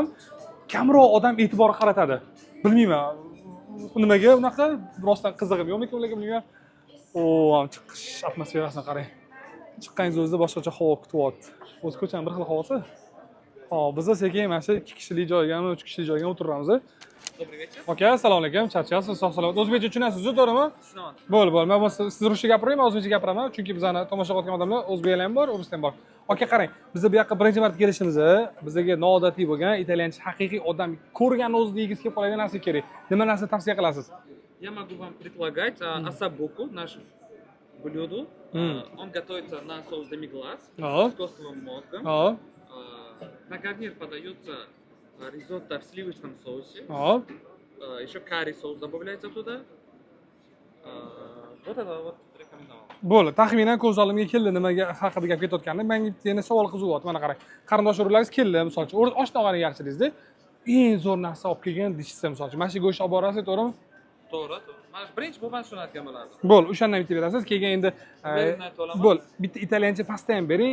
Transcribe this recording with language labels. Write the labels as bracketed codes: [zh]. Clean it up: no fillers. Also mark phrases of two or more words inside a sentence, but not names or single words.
[uz] Kamroq odam e'tibor qaratadi. Bilmayman. Nimaga unaqa rostdan qizig'im yo'qmi ularga bilmayman. Chiqish atmosferasini qarang. Chiqqaningiz o'zida boshqacha havo kutyapti. O'z ko'chaning bir xil havosi. Biz sekin mana shu 2 kishilik joygami, 3 kishilik joyga o'tiramiz. [ru] Добрый вечер. [uz] Aka, assalomu alaykum. Charchasiz, sog'-salomat. O'zbekcha tushunasiz-ku, to'g'rimi? Tushunaman. Bo'ldi. Men siz ruscha gapirmayman, o'zbekcha gapiraman, chunki bizani tomosha qilayotgan odamlar o'zbeklar ham bor, o'zbeklar ham bor. Aka, qarang, biz bu yoqqa birinchi marta kelishimiz, bizga noodatiy bo'lgan italyancha haqiqiy odam ko'rgan o'zida yegiz kelib qoladigan narsa kerak. Nima narsa tavsiya qilasiz? [ru] Я могу вам предлагать осабуку, наш блюдо. Он готовится на соус демиглас с костовым мозгом. На гарнир подается ризотто в сливочном соусе. Еще карри соус добавляется туда. Вот это вот рекомендовал. [uz] Bo'ldi, taxminan ko'z oldimga keldi nimaga haqida gap ketayotganda. Menga yana savol qizyapti. Mana qarang. Qarindosh urug'laringiz keldi, misol uchun, osh-tog'ani yaxshilaysizda, eng zo'r narsa olib kelgan dishsa, misol uchun, mana shu go'sht olib borasiz, to'g'rimi? To'g'ri. Mana birinchi bo'lgan shuni aytgan bo'lardim. Bo'l, o'shandan bitta berasiz. Keyin endi bo'l, bitta italyancha pasta ham bering.